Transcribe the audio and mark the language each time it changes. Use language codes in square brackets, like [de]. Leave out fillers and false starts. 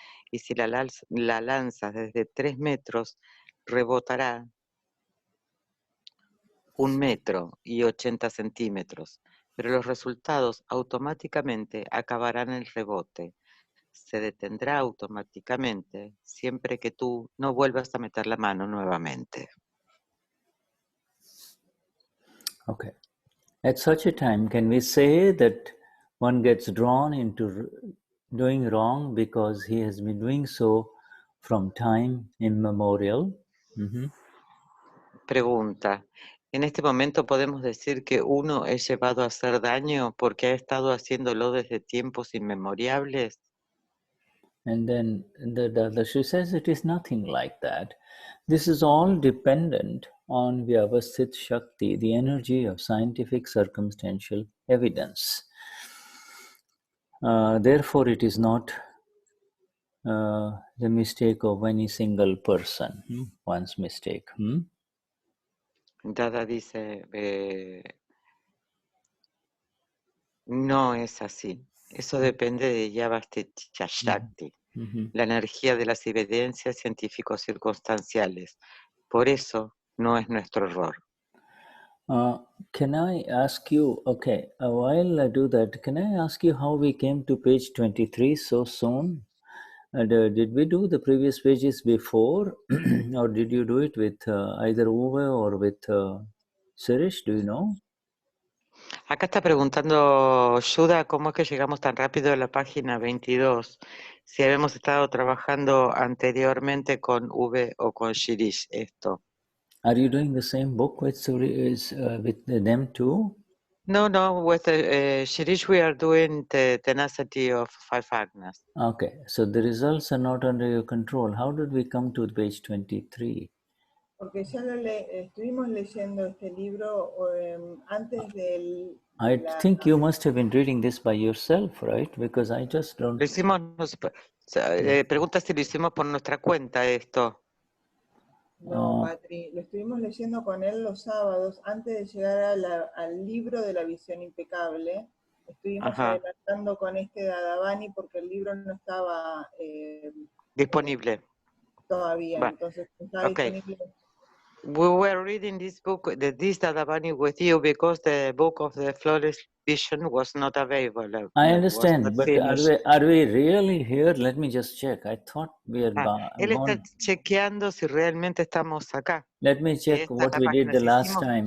[es] Y si la lanzas desde 3 metros, rebotará 1 metro y 80 centímetros, pero los resultados automáticamente acabarán el rebote. Se detendrá automáticamente siempre que tú no vuelvas a meter la mano nuevamente. Okay. [en] At such a time, can we say that one gets drawn into doing wrong because he has been doing so from time immemorial? [es] Pregunta. ¿En este momento podemos decir que uno es llevado a hacer daño porque ha estado haciéndolo desde tiempos inmemoriales? [en] And then the Dadashri says it is nothing like that. This is all dependent on Vyavasthit Shakti, the energy of scientific circumstantial evidence. Therefore, it is not the mistake of any single person, one's mistake. [es] Dada dice, no es así. Eso depende de Yavasthita Shakti, la energía de las evidencias científicos circunstanciales. Por eso no es nuestro error. [en] Can I ask you, okay, while I do that, can I ask you how we came to page 23 so soon? And did we do the previous pages before, or did you do it with either Uwe or with Sirish? Do you know? [es] Acá está preguntando Shuddha cómo es que llegamos tan rápido a la página 22, si habíamos estado trabajando anteriormente con V o con Shirish esto. [en] Are you doing the same book with them too? No, with Shirish we are doing the tenacity of 5 agnas. Okay, so the results are not under your control. How did we come to page 23? [es] Porque ya estuvimos leyendo este libro antes del... [en] I think you must have been reading this by yourself, right? Because I just don't... [es] Lo hicimos, pregunta si lo hicimos por nuestra cuenta esto. No, Patri, lo estuvimos leyendo con él los sábados antes de llegar al libro de la visión impecable. Estuvimos adelantando con este Dadavani porque el libro no estaba disponible todavía, entonces está disponible. [en] We were reading this book, this Dadavani with you because the book of the flawless vision was not available. I understand, but are we really here? Let me just check. I thought we had [es] él está chequeando si realmente estamos acá. [en] Let me check what we did the last time.